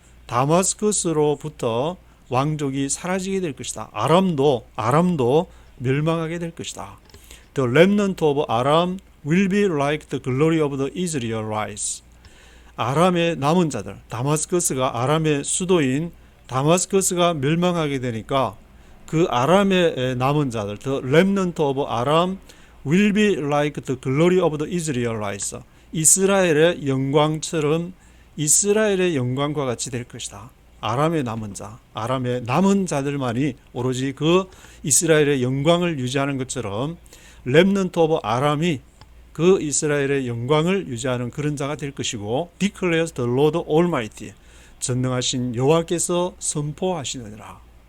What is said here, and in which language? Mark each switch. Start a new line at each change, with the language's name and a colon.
Korean: 다마스커스로부터 왕족이 사라지게 될 것이다. 아람도 멸망하게 될 것이다.
English: The remnant of Aram will be like the glory of the Israelites.
Korean: 아람의 남은 자들, 다마스커스가 아람의 수도인 다마스커스가 멸망하게 되니까 그 아람의 남은 자들,
English: the remnant of Aram will be like the glory of the Israelites.
Korean: 이스라엘의 영광처럼 이스라엘의 영광과 같이 될 것이다. 아람의 남은 자, 아람의 남은 자들만이 오로지 그 이스라엘의 영광을 유지하는 것처럼 렘넌트 오브 아람이 그 이스라엘의 영광을 유지하는 그런 자가 될 것이고,
English: declares the Lord Almighty,
Korean: 전능하신 여호와께서 선포하시느니라.